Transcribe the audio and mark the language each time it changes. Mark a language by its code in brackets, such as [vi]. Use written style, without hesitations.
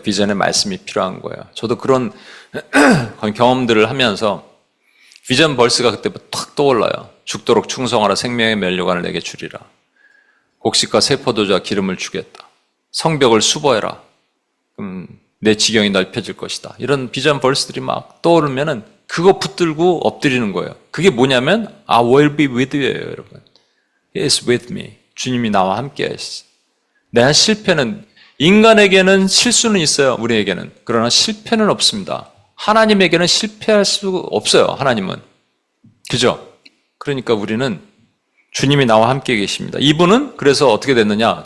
[ko] 비전의 말씀이 필요한 거예요. 저도 그런 경험들을 하면서 비전 버스가 그때 탁 떠올라요. 죽도록 충성하라 생명의 면류관을 내게 주리라. 곡식과 세포도주와 기름을 주겠다. 성벽을 수보해라. 내 지경이 넓혀질 것이다. 이런 비전 벌스들이 막 떠오르면은 그거 붙들고 엎드리는 거예요. [en] 그게 뭐냐면 I will be with you예요, 여러분. He is with me. [ko] 주님이 나와 함께 하시죠. 내 실패는 인간에게는 실수는 있어요. 우리에게는. 그러나 실패는 없습니다. 하나님에게는 실패할 수 없어요. 하나님은. 그죠? 그러니까 우리는 주님이 나와 함께 계십니다. 이분은 그래서 어떻게 됐느냐?